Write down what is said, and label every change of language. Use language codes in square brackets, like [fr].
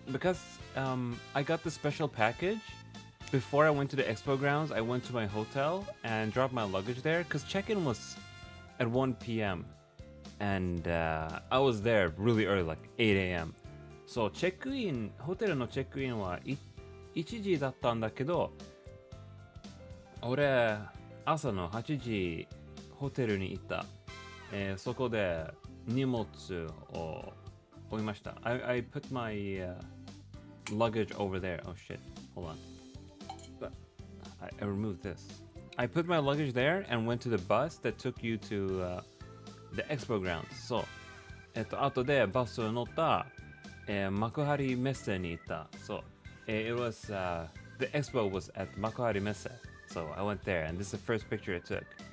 [en] Because I got the special package before I went to the expo grounds. I went to my hotel and dropped my luggage there because check-in was at 1 p.m. and I was there really early, like 8 a.m. [ja] そう、チェックイン、ホテルのチェックインは1時だったんだけど、俺、朝の8時、ホテルに行った。そこで荷物を置きました。 [en] I put my luggage over there. Oh shit, hold on. But I removed this. I put my luggage there and went to the bus that took you to the expo grounds. [ja] そう。後でバスを乗った、幕張メッセに行った。そう。 [en] it was, the expo was at 幕張メッセ. So I went there and this is the first picture I took.